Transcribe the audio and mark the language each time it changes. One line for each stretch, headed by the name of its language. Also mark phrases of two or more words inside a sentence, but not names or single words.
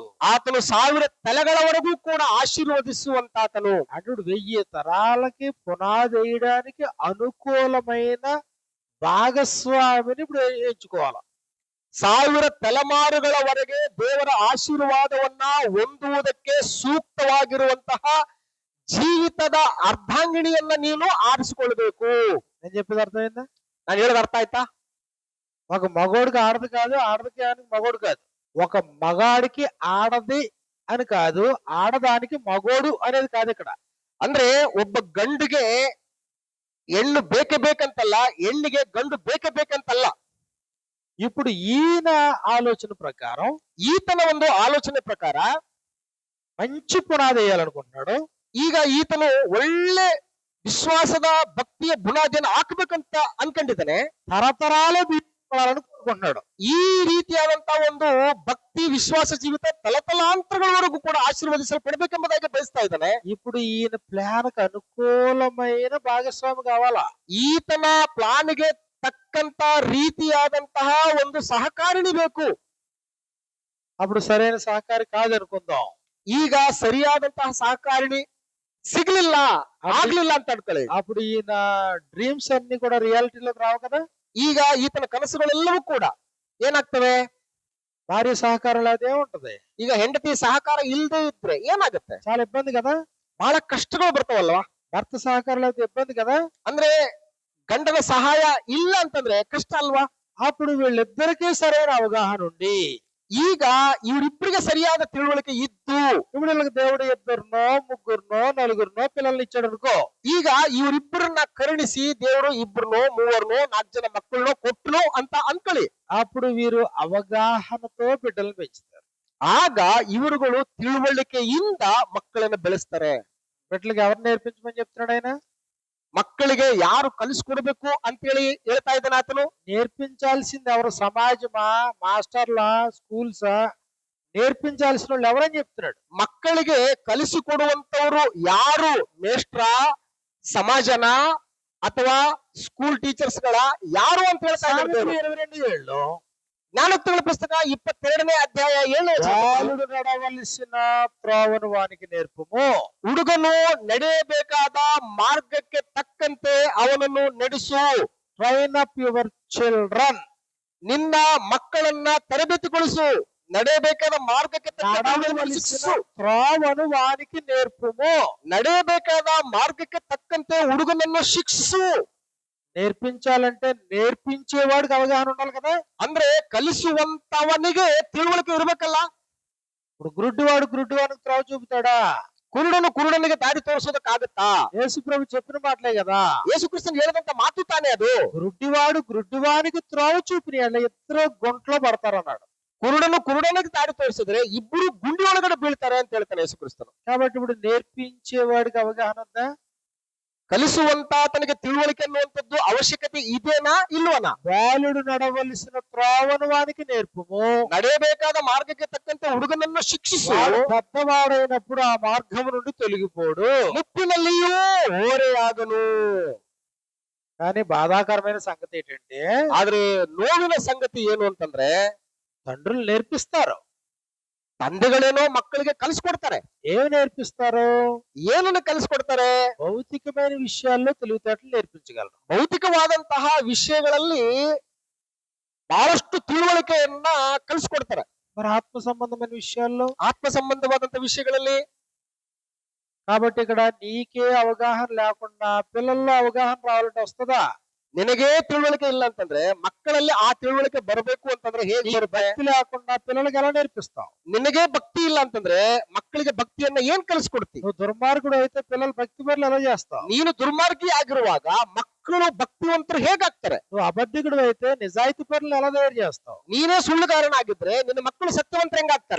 Kannada: ಆತನು 1000 ತಲೆಗಳವರೆಗೂ ಕೂಡ ಆಶೀರ್ವದಿಸುವಂತಾತನು.
Telugu: అటుడు 1000 తరాలకి పునాది వేయడానికి అనుకూలమైన భాగస్వామిని ఇప్పుడు ఎంచుకోవాలి.
Kannada: 1000 ತಲೆಮಾರುಗಳವರೆಗೆ ದೇವರ ಆಶೀರ್ವಾದವನ್ನ ಹೊಂದುವುದಕ್ಕೆ ಸೂಕ್ತವಾಗಿರುವಂತಹ ಜೀವಿತದ ಅರ್ಧಾಂಗಿಣಿಯನ್ನ ನೀನು ಆರಿಸಿಕೊಳ್ಬೇಕು.
Telugu: నేను చెప్పేది అర్థమైందా?
Kannada: ನಾನು ಹೇಳೋದು ಅರ್ಥ ಆಯ್ತಾ?
Telugu: ఒక మగోడికి ఆడది కాదు, ఆడదికి మగోడు కాదు. ఒక మగాడికి ఆడది అని కాదు, ఆడదానికి మగోడు అనేది కాదు ఇక్కడ.
Kannada: ಅಂದ್ರೆ ಒಬ್ಬ ಗಂಡಿಗೆ ಹೆಣ್ಣು ಬೇಕೇ ಬೇಕಂತಲ್ಲ, ಹೆಣ್ಣಿಗೆ ಗಂಡು ಬೇಕೇ ಬೇಕಂತಲ್ಲ.
Telugu: ఇప్పుడు ఈయన ఆలోచన ప్రకారం,
Kannada: ಈತನ ಒಂದು ಆಲೋಚನೆ ಪ್ರಕಾರ
Telugu: మంచి పునాది వేయాలనుకుంటున్నాడు.
Kannada: ಈಗ ಈತನು ಒಳ್ಳೆ ವಿಶ್ವಾಸದ ಭಕ್ತಿಯ ಬುನಾದಿಯನ್ನು ಹಾಕಬೇಕಂತ ಅನ್ಕೊಂಡಿದ್ದಾನೆ.
Telugu: తరతరాలే బీజాలని కోరుకుంటున్నాడు.
Kannada: ಈ ರೀತಿಯಾದಂತಹ ಒಂದು ಭಕ್ತಿ ವಿಶ್ವಾಸ ಜೀವಿತ ತಲತಲಾಂತರಗಳವರೆಗೂ ಕೂಡ ಆಶೀರ್ವದಿಸಲ್ಪಡಬೇಕೆಂಬುದಾಗಿ ಬಯಸ್ತಾ ಇದ್ದಾನೆ.
Telugu: ఇప్పుడు ఈయన ప్లాన్ కు అనుకూలమైన భాగస్వామి కావాలా.
Kannada: ಈತನ ಪ್ಲಾನ್ಗೆ ತಕ್ಕಂತ ರೀತಿಯಾದಂತಹ ಒಂದು ಸಹಕಾರಿಣಿ ಬೇಕು.
Telugu: అప్పుడు సరైన సహకారి కాదనుకుందాం.
Kannada: ಈಗ ಸರಿಯಾದಂತಹ ಸಹಕಾರಿಣಿ ಸಿಗ್ಲಿಲ್ಲ, ಆಗ್ಲಿಲ್ಲ ಅಂತ ಅನ್ಕೊಳ್ಳಿ.
Telugu: అప్పుడు ఈయన డ్రీమ్స్ అన్ని కూడా రియాలిటీలోకి రావు కదా.
Kannada: ಈಗ ಈತನ ಕನಸುಗಳೆಲ್ಲವೂ ಕೂಡ ಏನಾಗ್ತವೆ?
Telugu: భార్య సహకారం లేదే ఉంటది.
Kannada: ಈಗ ಹೆಂಡತಿ ಸಹಕಾರ ಇಲ್ಲದೆ ಇದ್ರೆ ಏನಾಗುತ್ತೆ?
Telugu: చాలా ఇబ్బంది కదా.
Kannada: ಬಹಳ ಕಷ್ಟಗಳು ಬರ್ತಾವಲ್ವಾ?
Telugu: భర్త సహకారం లేకపోతే ఇబ్బంది కదా.
Kannada: ಅಂದ್ರೆ ಗಂಡನ ಸಹಾಯ ಇಲ್ಲ ಅಂತಂದ್ರೆ ಕಷ್ಟ ಅಲ್ವಾ?
Telugu: అప్పుడు వీళ్ళిద్దరికీ సరైన అవగాహన ఉండి,
Kannada: ಈಗ ಇವರಿಬ್ಬರಿಗೆ ಸರಿಯಾದ ತಿಳುವಳಿಕೆ ಇದ್ದು,
Telugu: ఇప్పుడు వీళ్ళకి దేవుడు 2 3 4 పిల్లల్ని ఇచ్చాడు అనుకో.
Kannada: ಈಗ ಇವರಿಬ್ಬರನ್ನ ಕರುಣಿಸಿ ದೇವರು 2 3 4 ಜನ ಮಕ್ಕಳನ್ನು ಕೊಟ್ಟನು ಅಂತ ಅನ್ಕೊಳ್ಳಿ.
Telugu: అప్పుడు వీరు అవగాహనతో బిడ్డలను పెంచుతారు.
Kannada: ಆಗ ಇವರುಗಳು ತಿಳುವಳಿಕೆಯಿಂದ ಮಕ್ಕಳನ್ನು ಬೆಳೆಸ್ತಾರೆ.
Telugu: బిడ్డలకి ఎవరు నేర్పించమని చెప్తున్నాడు ఆయన?
Kannada: ಮಕ್ಕಳಿಗೆ ಯಾರು ಕಲಿಸ್ಕೊಡ್ಬೇಕು ಅಂತೇಳಿ ಹೇಳ್ತಾ ಇದ್ದಾನೆ ಆತನು.
Telugu: నేర్పించాల్సింది ఎవరు? సమాజమా, మాస్టర్లా, స్కూల్సా? నేర్పించాల్సిన వాళ్ళు ఎవరని చెప్తున్నాడు.
Kannada: ಮಕ್ಕಳಿಗೆ ಕಲಿಸಿಕೊಡುವಂತವರು ಯಾರು? ಮೇಷ್ಟ್ರ, ಸಮಾಜನ ಅಥವಾ
English: school teachers
Kannada: ಗಳ ಯಾರು ಅಂತ ಹೇಳ್ತಾ ಇದ್ದಾರೆ. 22 ಜ್ಞಾನೋಕ್ತಿಗಳ ಪುಸ್ತಕ 22ನೇ ಅಧ್ಯಾಯ 7ನೇ ವಚನ.
Telugu: బాలుడు నడవలసిన త్రోవను వానికి నేర్పుము.
Kannada: ಹುಡುಗನು ನಡೆಯಬೇಕಾದ ಮಾರ್ಗಕ್ಕೆ ತಕ್ಕಂತೆ ಅವನನ್ನು ನಡೆಸು.
English: Train up your children.
Kannada: ನಿನ್ನ ಮಕ್ಕಳನ್ನ ತರಬೇತಿಗೊಳಿಸು. ನಡೆಯಬೇಕಾದ ಮಾರ್ಗಕ್ಕೆ ತಕ್ಕ ದಾರಿಯನ್ನು
Telugu: నడవవలసిన
Kannada: ಶಿಕ್ಷಿಸು.
Telugu: త్రోవను వానికి నేర్పుము.
Kannada: ನಡೆಯಬೇಕಾದ ಮಾರ್ಗಕ್ಕೆ ತಕ್ಕಂತೆ ಹುಡುಗನನ್ನು ಶಿಕ್ಷಿಸು.
Telugu: నేర్పించాలంటే నేర్పించేవాడికి అవగాహన ఉండాలి కదా.
Kannada: ಅಂದ್ರೆ ಕಲಿಸುವಂತವನಿಗೆ ತಿಳುವಳಿಕೆ ಇರ್ಬೇಕಲ್ಲ.
Telugu: ఇప్పుడు గుడ్డివాడు గుడ్డివానికి త్రోవ చూపుతాడా?
Kannada: ಕುರುಡನು ಕುರುಡನಿಗೆ ದಾರಿ ತೋರಿಸೋದಕ್ಕಾಗತ್ತಾ?
Telugu: యేసు ప్రభు చెప్పిన మాటలే కదా.
Kannada: ಯೇಸು ಕ್ರಿಸ್ತನ್ ಹೇಳಿದಂತ ಮಾತು ತಾನೇ ಅದು.
Telugu: గుడ్డివాడు గుడ్డివానికి త్రోవ చూపిని అలా ఇద్దరు గుంటలో పడతారన్నాడు.
Kannada: ಕುರುಡನು ಕುರುಡನಿಗೆ ದಾರಿ ತೋರಿಸಿದ್ರೆ ಇಬ್ಬರು ಗುಂಡಿ ಒಳಗಡೆ ಬೀಳ್ತಾರೆ ಅಂತ ಹೇಳ್ತಾನೆ ಯೇಸು ಕ್ರಿಸ್ತನು.
Telugu: కాబట్టి ఇప్పుడు నేర్పించేవాడికి అవగాహన ఉందా?
Kannada: ಕಲಿಸುವಂತ ತನಗೆ ತಿಳುವಳಿಕೆ ಅನ್ನುವಂಥದ್ದು ಅವಶ್ಯಕತೆ ಇದೆನಾ ಇಲ್ವನಾ?
Telugu: బాలుడు నడవలసిన త్రోవను వానికి నేర్పుము.
Kannada: ನಡೆಯಬೇಕಾದ ಮಾರ್ಗಕ್ಕೆ ತಕ್ಕಂತೆ ಹುಡುಗನನ್ನು ಶಿಕ್ಷಿಸು.
Telugu: వాడు పెద్దవాడైనప్పుడు ఆ మార్గము నుండి తొలగిపోడు.
Kannada: ಮುಪ್ಪಿನಲ್ಲಿಯೂ ಓರೆಯಾಗನು.
Telugu: కానీ బాధాకరమైన సంగతి ఏంటంటే
Kannada: ಆದ್ರೆ ನೋವಿನ ಸಂಗತಿ ಏನು ಅಂತಂದ್ರೆ
Telugu: తండ్రులు నేర్పిస్తారు.
Kannada: ತಂದೆಗಳೇನೋ ಮಕ್ಕಳಿಗೆ ಕಲಿಸ್ಕೊಡ್ತಾರೆ.
Telugu: ఏమి నేర్పిస్తారు?
Kannada: ಏನನ್ನು ಕಲಿಸ್ಕೊಡ್ತಾರೆ?
Telugu: భౌతికమైన విషయాల్లో తెలివితేటలు నేర్పించగలరు.
Kannada: ಭೌತಿಕವಾದಂತಹ ವಿಷಯಗಳಲ್ಲಿ ಬಹಳಷ್ಟು ತಿಳುವಳಿಕೆಯನ್ನ ಕಲಿಸ್ಕೊಡ್ತಾರೆ.
Telugu: మరి ఆత్మ సంబంధమైన విషయాల్లో?
Kannada: ಆತ್ಮ ಸಂಬಂಧವಾದಂತಹ ವಿಷಯಗಳಲ್ಲಿ.
Telugu: కాబట్టి ఇక్కడ నీకే అవగాహన లేకుండా పిల్లల్లో అవగాహన రావాలంటే వస్తుందా?
Kannada: ನಿನಗೆ ತಿಳುವಳಿಕೆ ಇಲ್ಲ ಅಂತಂದ್ರೆ ಮಕ್ಕಳಲ್ಲಿ ಆ ತಿಳುವಳಿಕೆ ಬರಬೇಕು ಅಂತಂದ್ರೆ ಹೇಗೆ ಬರುತ್ತೆ?
Telugu: భక్తి లేకుండా పిల్లలకి ఎలా నేర్పిస్తావు?
Kannada: ನಿನಗೆ ಭಕ್ತಿ ಇಲ್ಲ ಅಂತಂದ್ರೆ ಮಕ್ಕಳಿಗೆ ಭಕ್ತಿಯನ್ನ ಏನ್ ಕಲಿಸ್ಕೊಡ್ತಿ?
Telugu: నువ్వు దుర్మార్గుడు అయితే పిల్లలు భక్తి పనులు ఎలా చేస్తావు?
Kannada: ನೀನು ದುರ್ಮಾರ್ಗಿ ಆಗಿರುವಾಗ ಮಕ್ಕಳು ಭಕ್ತಿವಂತರು ಹೇಗಾಗ್ತಾರೆ?
Telugu: నువ్వు అబద్ధికుడు అయితే నిజాయితీ పనులు ఎలా తయారు చేస్తావు?
Kannada: ನೀನೇ ಸುಳ್ಳುಗಾರನಾಗಿದ್ರೆ ನಿನ್ನ ಮಕ್ಕಳು ಸತ್ಯವಂತರು ಹೆಂಗಾಗ್ತಾರೆ?